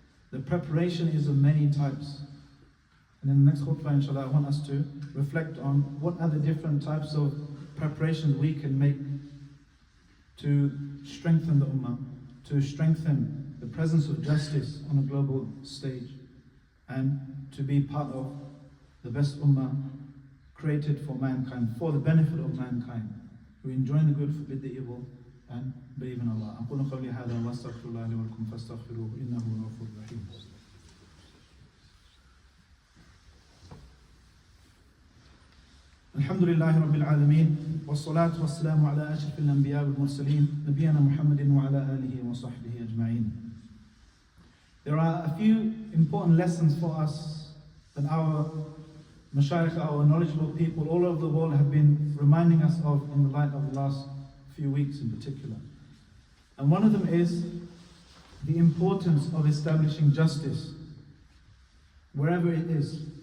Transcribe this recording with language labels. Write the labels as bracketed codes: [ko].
[en] The preparation is of many types. And in the next khutbah, inshallah, I want us to reflect on what are the different types of preparations we can make to strengthen the ummah, to strengthen the presence of justice on a global stage, and to be part of the best ummah created for mankind, for the benefit of mankind, who enjoy the good, forbid the evil, and believe in Allah. [ar] أقول قولي هذا وأستغفر الله لي ولكم فاستغفروه إنه هو الغفور الرحيم. الحمد لله رب العالمين والصلاة والسلام على أشرف الأنبياء والمرسلين نبينا محمد وعلى آله وصحبه أجمعين. [en] There are a few important lessons for us that our Mashayikh, our knowledgeable people all over the world have been reminding us of in the light of the last few weeks in particular. And one of them is the importance of establishing justice wherever it is.